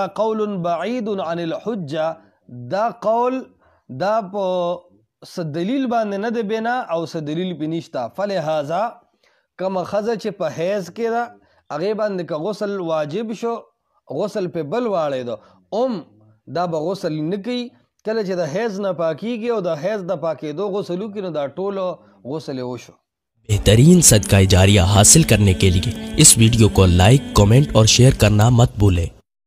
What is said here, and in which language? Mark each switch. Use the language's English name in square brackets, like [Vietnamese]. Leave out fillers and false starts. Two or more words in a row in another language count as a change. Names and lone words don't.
[Arabic] قول بعید عن الحجه [Pashto] دا قول دا په څه دلیل باندې نه دی بنا او څه دلیل پې نشته فلهذا کومه ښځه چې په حیض کې ده هغې باندې که غسل واجب شو غسل پې بل واړېده دا به غسل نه کوي کله چې د حیض نه پاکیږي او د حیض د پاکېدو غسل وکړي نو دا ټولو غسل وشو [Hindi] बेहतरीन सदका जारिया हासिल करने के लिए इस वीडियो को लाइक, कमेंट और शेयर करना मत भूलें।